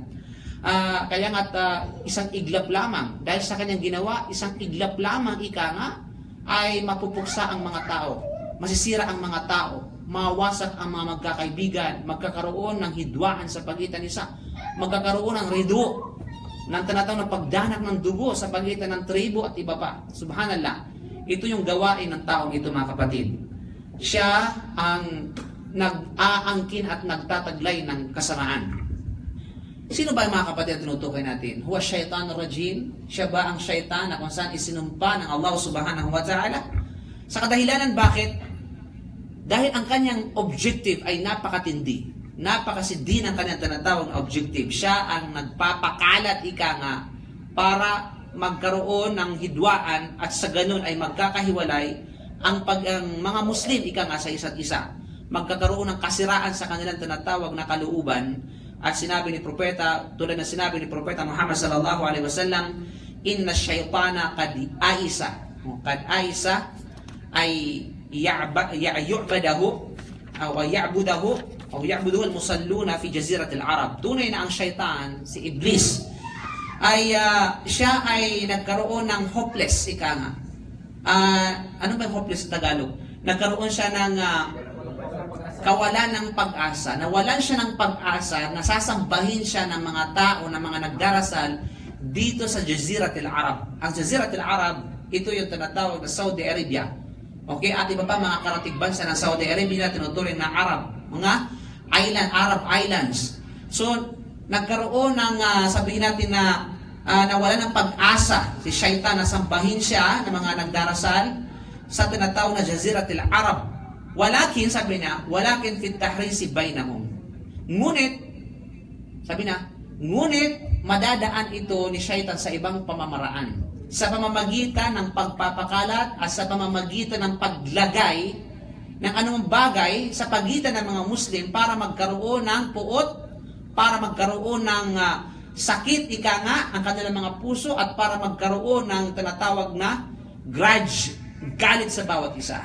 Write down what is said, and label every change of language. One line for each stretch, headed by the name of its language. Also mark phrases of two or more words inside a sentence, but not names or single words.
Filipino: Kaya nga't isang iglap lamang, dahil sa kanyang ginawa, isang iglap lamang, ika nga, ay mapupuksa ang mga tao, masisira ang mga tao, mawasak ang mga magkakaibigan, magkakaroon ng hidwaan sa pagitan isa, magkakaroon ng redo, ng tinatawag na pagdanak ng dugo sa pagitan ng tribo at iba pa. Subhanallah. Ito yung gawain ng taong ito, mga kapatid. Siya ang nag-aangkin at nagtataglay ng kasamaan. Sino ba ang mga kapatid na tinutukoy natin?
Arabic: هو الشيطان الرجيم?
Filipino: Siya ba ang syaitan na kung saan isinumpa ng Allah
Arabic: سبحانه وتعالى?
Filipino: Sa kadahilanan, bakit? Dahil ang kanyang objective ay napakatindi. Napakasindi ng kanyang tinatawag na objective. Siya ang nagpapakalat, ika nga, para magkaroon ng hidwaan at sa ganun ay magkakahiwalay ang mga Muslim, ika nga, sa isa't isa. Magkakaroon ng kasiraan sa kanilang tinatawag na kalooban. At sinabi ni Propeta, tulad na sinabi ni Propeta Muhammad
Arabic: صلى الله عليه وسلم, إن الشيطان قد أيس. قد أيس أن يعبده أو يعبده أو يعبده المصلون في جزيرة العرب.
Filipino: Tunay na ang syaitan, si Iblis, ay siya ay nagkaroon ng hopeless, ika nga. Ano ba yung hopeless sa Tagalog? Nagkaroon siya ng kawalan ng pag-asa, nawalan siya ng pag-asa, nasasambahin siya ng mga tao, ng mga nagdarasal dito sa Jaziratil Arab. Ang Jaziratil Arab, ito yung tinatawag na Saudi Arabia. Okay, at iba pa mga karatig bansa ng Saudi Arabia na tinuturing na Arab, mga
English: Arab Islands.
Filipino: So, nagkaroon ng, sabihin natin na nawalan ng pag-asa si Shaitan na sambahin siya ng mga nagdarasal sa tinatawag na Jaziratil Arab. Walakin, sabi niya,
Arabic: ولكن في التحريش بينهم.
Filipino: Ngunit, sabi na, ngunit madadaan ito ni Shaitan sa ibang pamamaraan. Sa pamamagitan ng pagpapakalat at sa pamamagitan ng paglagay ng anumang bagay sa pagitan ng mga Muslim para magkaroon ng puot, para magkaroon ng sakit, ika nga, ang kanilang mga puso at para magkaroon ng tinatawag na grudge, galit sa bawat isa.